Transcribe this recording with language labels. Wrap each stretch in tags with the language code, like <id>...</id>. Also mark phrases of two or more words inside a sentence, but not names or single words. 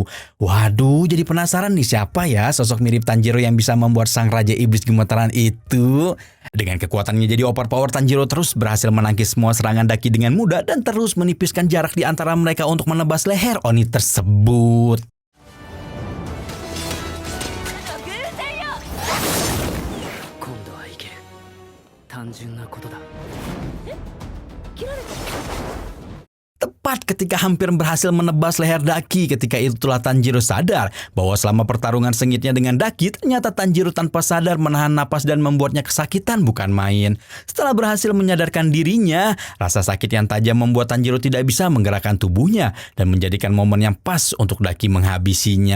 <id>Waduh, jadi penasaran nih siapa ya sosok mirip Tanjiro yang bisa membuat sang Raja Iblis gemetaran itu. Dengan kekuatannya jadi overpower, Tanjiro terus berhasil menangkis semua serangan Daki dengan mudah dan terus menipiskan jarak di antara mereka untuk menebas leher Oni tersebut.</id> <ja>今度はいける。単純なことだ。切られた。</ja> <id>ketika hampir berhasil menebas leher Daki. Ketika itulah Tanjiro sadar bahwa selama pertarungan sengitnya dengan Daki, ternyata Tanjiro tanpa sadar menahan napas dan membuatnya kesakitan bukan main. Setelah berhasil menyadarkan dirinya, rasa sakit yang tajam membuat Tanjiro tidak bisa menggerakkan tubuhnya dan menjadikan momen yang pas untuk Daki menghabisinya.</id>